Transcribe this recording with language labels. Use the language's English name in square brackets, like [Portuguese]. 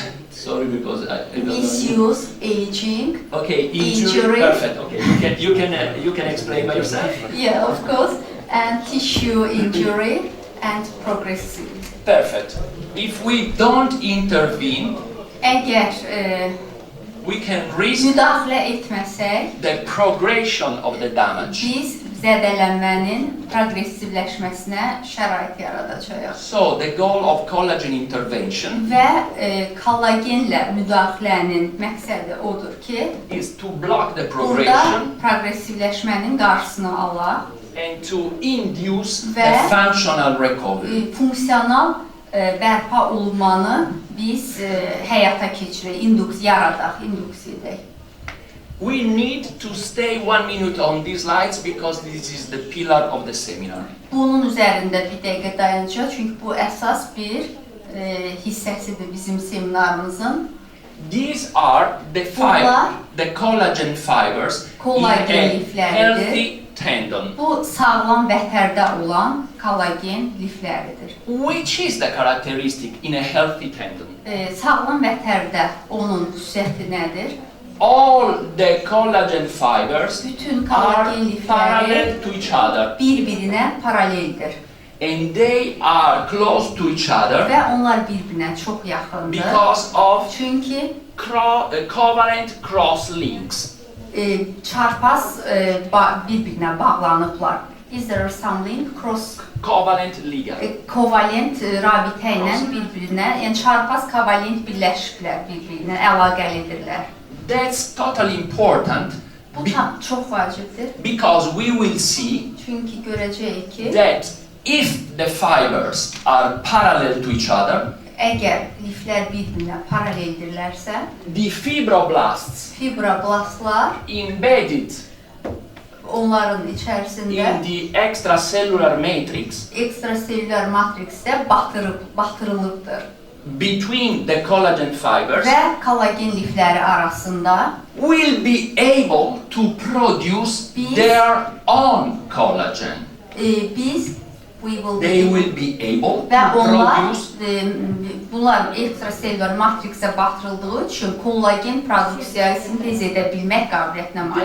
[English] Sorry, because I don't know. Misuse, aging. Okay, injury. Injury. Perfect. Okay, you can explain by yourself. Yeah, of course. And tissue injury and progressive. Perfect. If we don't intervene, [Azerbaijani] Əgər [English] we can risk [Azerbaijani] müdaxilə etməsək, [English] the progression of the damage. [Azerbaijani] biz zədələnmənin progressivləşməsinə şərait yaradacağıq. [English] So the goal of collagen intervention [Azerbaijani] Və kollagenlə müdaxilənin məqsədi odur ki, [English] is to block the [Azerbaijani] burada [English] progression [Azerbaijani] progressivləşmənin qarşısını alaq, [English] and to induce Ve- a functional recovery. [Azerbaijani] Funksional bərpa olunmanı biz həyata keçirək, yaradaq, induks edək. [English] we need to stay 1 minute on these slides because this is the pillar of the seminar. [Azerbaijani] Bunun üzərində bir dəqiqə dayanacaq, çünki bu əsas bir hissəsidir bizim seminarımızın. [English] These are the collagen fibers in a healthy tendon. [Azerbaijani] Bu sağlam vətərdə olan kollagen lifləridir. [English] Which is the characteristic in a healthy tendon? [Azerbaijani] Sağlam vətərdə onun xüsusiyyəti nədir? [English] All the collagen fibers [Azerbaijani] Bütün [English] are [Azerbaijani] kollagen lifləri [English] parallel to each other. [Azerbaijani] Bir-birinə paraleldir. [English] And they are close to each other [Azerbaijani] Və onlar bir-birinə çox yaxındır. [English] because of [Azerbaijani] Çünki [English] covalent cross links. [Azerbaijani] Çarpaz bir-birinə bağlanıblar. [English] Is there some link? Covalent ligand. [Azerbaijani] Kovalent rabitə ilə bir-birinə, yəni çarpaz kovalent birləşiblər bir-birinə, əlaqəlidirlər. [English] That's totally important [Azerbaijani] Bu çox vacibdir. [English] because we will see [Azerbaijani] Çünki görəcəyik ki, [English] that if the fibers are parallel to each other, [Azerbaijani] əgər liflər bir-birinə paraleldirlərsə, [English] the fibroblasts [Azerbaijani] fibroblastlar [English] embedded [Azerbaijani] onların içərisində [English] in the extracellular matrix [Azerbaijani] ekstraselülər matriksdə batırılıbdır. [English] between the collagen fibers [Azerbaijani] Və kollagen lifləri arasında [English] will be able to produce their own collagen. They will be able to [Azerbaijani] və [English] produce [Azerbaijani] bunlar ekstraselülər matriksə batırıldığı üçün kollagen produksiyayı sintez edə bilmək qabiliyyətinə malik